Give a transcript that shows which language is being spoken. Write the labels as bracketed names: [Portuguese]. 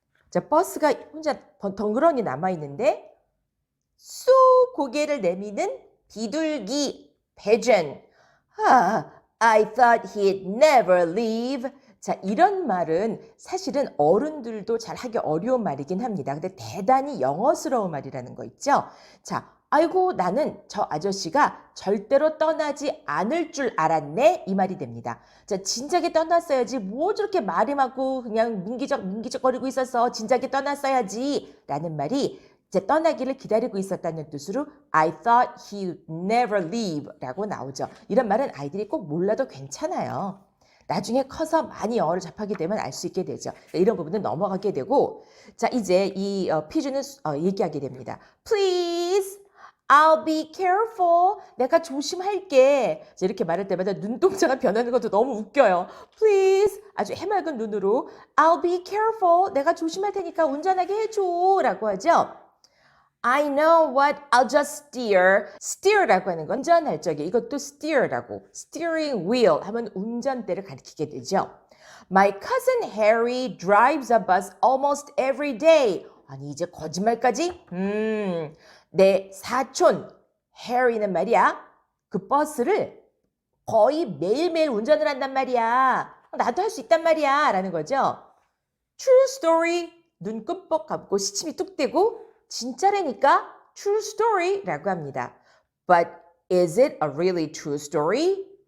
[Korean] 자, 버스가 혼자 덩그러니 남아있는데 쑥 고개를 내미는 비둘기, pigeon. [English] I thought he'd never leave. [Korean] 자, 이런 말은 사실은 어른들도 잘 하기 어려운 말이긴 합니다. 근데 대단히 영어스러운 말이라는 거 있죠? 자, 아이고 나는 저 아저씨가 절대로 떠나지 않을 줄 알았네 이 말이 됩니다. 자, 진작에 떠났어야지 뭐 저렇게 말이 많고 그냥 민기적거리고 있어서 진작에 떠났어야지 라는 말이 이제 떠나기를 기다리고 있었다는 뜻으로 [English] I thought he'd never leave [Korean] 라고 나오죠. 이런 말은 아이들이 꼭 몰라도 괜찮아요. 나중에 커서 많이 영어를 접하게 되면 알 수 있게 되죠. 이런 부분은 넘어가게 되고 자 이제 이 피준은 얘기하게 됩니다. [English] Please, I'll be careful. [Korean] 내가 조심할게. 자, 이렇게 말할 때마다 눈동자가 변하는 것도 너무 웃겨요. [English] Please, [Korean] 아주 해맑은 눈으로 [English] I'll be careful. [Korean] 내가 조심할 테니까 운전하게 해줘. 라고 하죠. [English] I know what, I'll just steer. [Korean] steer라고 하는 건 운전할 적에 이것도 steer라고 steering wheel 하면 운전대를 가리키게 되죠. [English] My cousin Harry drives a bus almost every day. [Korean] 아니 이제 거짓말까지? 내 사촌 Harry는 말이야 그 버스를 거의 매일매일 운전을 한단 말이야. 나도 할 수 있단 말이야 라는 거죠. [English] True story. [Korean] 눈 끔뻑 감고 시침이 뚝 떼고 진짜라니까 [English] true story [Korean] 라고 합니다. [English] But is it a really true story?